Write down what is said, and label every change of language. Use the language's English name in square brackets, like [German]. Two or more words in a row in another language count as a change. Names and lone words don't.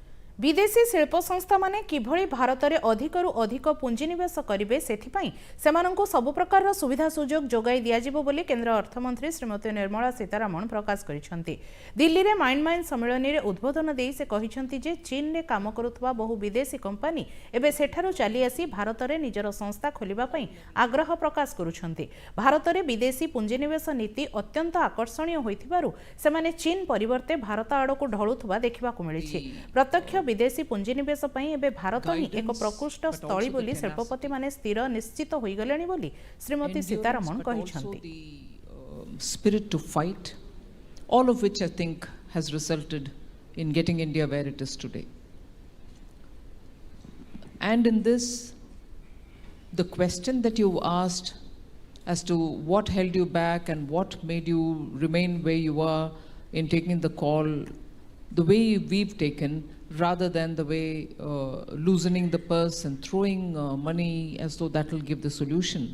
[Odia] ବିଦେଶୀ ଶିଳ୍ପ ସଂସ୍ଥା ମାନେ କିଭଳି ଭାରତରେ ଅଧିକରୁ ଅଧିକ ପୁଞ୍ଜିନିବେଶ କରିବେ ସେଥିପାଇଁ ସେମାନଙ୍କୁ ସବୁ ପ୍ରକାର ସୁବିଧା ସୁଯୋଗ ଯୋଗାଇ ଦିଆଯିବ ବୋଲି କେନ୍ଦ୍ର ଅର୍ଥମନ୍ତ୍ରୀ ଶ୍ରୀମତୀ ନିର୍ମଳା ସୀତାରାମନ ପ୍ରକାଶ କରିଛନ୍ତି। ଦିଲ୍ଲୀ ରେ ମାଇଣ୍ଡ ସମ୍ମେଳନ ରେ ଉଦ୍ବୋଧନ ଦେଇ ସେ କହିଛନ୍ତି ଯେ ଚୀନ ରେ କାମ କରୁଥିବା ବହୁ ବିଦେଶୀ କମ୍ପାନୀ ଏବେ ସେଠାରୁ ଚାଲି ଆସି ଭାରତରେ ନିଜର ସଂସ୍ଥା ଖୋଲିବା ପାଇଁ ଆଗ୍ରହ ପ୍ରକାଶ କରୁଛନ୍ତି। ଭାରତରେ ବିଦେଶୀ ପୁଞ୍ଜିନିବେଶ ନୀତି ଅତ୍ୟନ୍ତ ଆକର୍ଷଣୀୟ ହୋଇଥିବାରୁ ସେମାନେ ଚୀନ ପରିବର୍ତ୍ତେ ଭାରତ ଆଡକୁ ଢଳୁଥିବା ଦେଖିବାକୁ ମିଳିଛି। ପ୍ରତ୍ୟକ୍ଷ ବିଦେଶୀ ପୁଞ୍ଜିନିବେଶ ପାଇଁ ଏବେ ଭାରତ ହିଁ ଏକ ପ୍ରକୃଷ୍ଟ ସ୍ଥଳୀ ବୋଲି ଶିଳ୍ପପତି ମାନେ ସ୍ଥିର ନିଶ୍ଚିତ ହୋଇ ଗଲେଣି ବୋଲି ଶ୍ରୀମତୀ ସୀତାରମଣ କହିଛନ୍ତି। [English] Spirit to fight, all of which I think has resulted in getting India where it is today. And in this, the question that you asked as to what held you back and what made you remain where you are in taking the call, the way we've taken, rather than the way loosening the purse and throwing money as though that will give the solution.